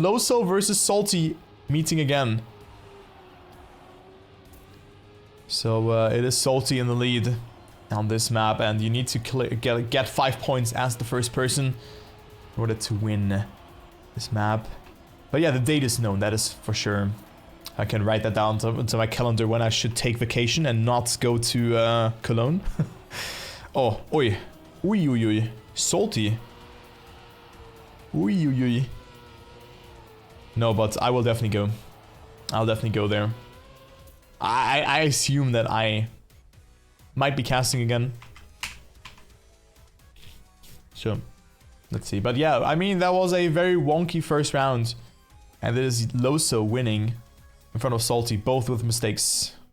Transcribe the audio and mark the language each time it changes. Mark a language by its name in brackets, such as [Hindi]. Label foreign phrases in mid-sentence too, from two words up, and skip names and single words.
[English] Loso versus Salty meeting again. So it is Salty in the lead on this map, and you need to get 5 points as the first person in order to win this map. But yeah, the date is known, that is for sure. I can write that down to my calendar when I should take vacation and not go to Cologne. Oh, oi. Ui, ui, ui. Salty. Ui, ui, ui. No, but I will definitely go. I'll definitely go there. I assume that I might be casting again. So, let's see. But yeah, I mean, that was a very wonky first round. And it is Loso winning in front of Salty, both with mistakes.